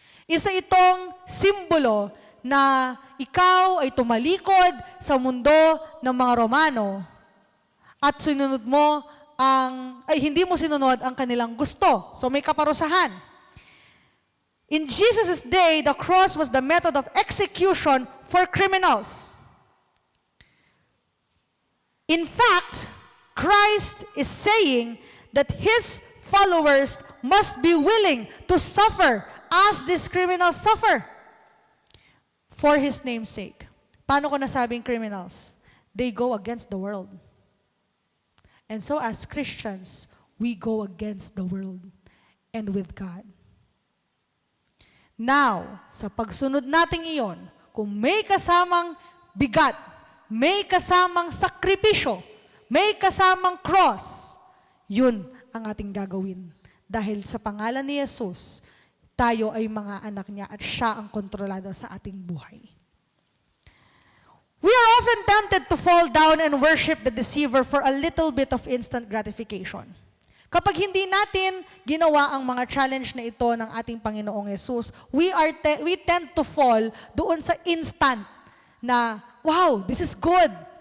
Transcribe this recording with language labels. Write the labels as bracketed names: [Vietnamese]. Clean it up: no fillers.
[Filipino] Isa itong simbolo na ikaw ay tumalikod sa mundo ng mga Romano at sinunod mo hindi mo sinunod ang kanilang gusto. So may kaparusahan. [English] In Jesus' day, the cross was the method of execution for criminals. In fact, Christ is saying that His followers must be willing to suffer as these criminals suffer. for His name's sake. [Filipino] Paano ko nasabing [English] criminals? They go against the world. And so as Christians, we go against the world and with God. [Filipino] Now, sa pagsunod nating iyon, kung may kasamang bigat, may kasamang sakripisyo, may kasamang cross, yun ang ating gagawin. Dahil sa pangalan ni Jesus, tayo ay mga anak niya at siya ang kontrolado sa ating buhay. [English] We are often tempted to fall down and worship the deceiver for a little bit of instant gratification. [Filipino] Kapag hindi natin ginawa ang mga challenge na ito ng ating Panginoong Jesus, [English] we tend to fall [Filipino] doon sa instant na, wow, [English] this is good.